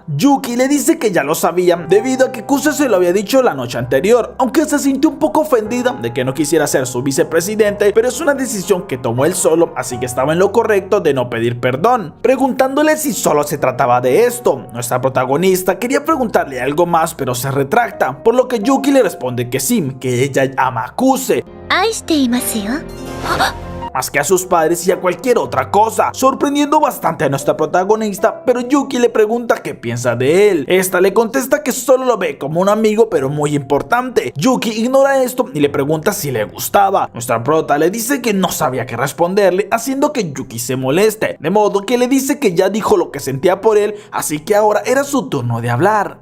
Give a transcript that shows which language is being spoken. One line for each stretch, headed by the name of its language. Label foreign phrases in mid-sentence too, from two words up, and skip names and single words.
Spanish: Yuki le dice que ya lo sabía, debido a que Kuse se lo había dicho la noche anterior, aunque se sintió un poco ofendida de que no quisiera ser su vicepresidente, pero es una decisión que tomó él solo, así que estaba en lo correcto de no pedir perdón. Preguntándole si solo se trataba de esto, nuestra protagonista quería preguntarle algo más, pero se retracta, por lo que Yuki le responde que sí, que ella ama a Kuse.
Japanese: 愛していますよ。
Spanish: más que a sus padres y a cualquier otra cosa, sorprendiendo bastante a nuestra protagonista, pero Yuki le pregunta qué piensa de él. Esta le contesta que solo lo ve como un amigo pero muy importante. Yuki ignora esto y le pregunta si le gustaba. Nuestra prota le dice que no sabía qué responderle, haciendo que Yuki se moleste, de modo que le dice que ya dijo lo que sentía por él, así que ahora era su turno de hablar.